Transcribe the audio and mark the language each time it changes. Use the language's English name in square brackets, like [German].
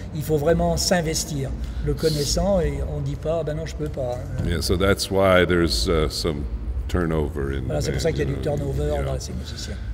[French] Il faut vraiment s'investir, le connaissant, et on ne dit pas, ben non, je peux pas. [English] Yeah, so that's why there's some turnover in. [French] Voilà, c'est pour ça qu'il y a du turnover dans ces musiciens.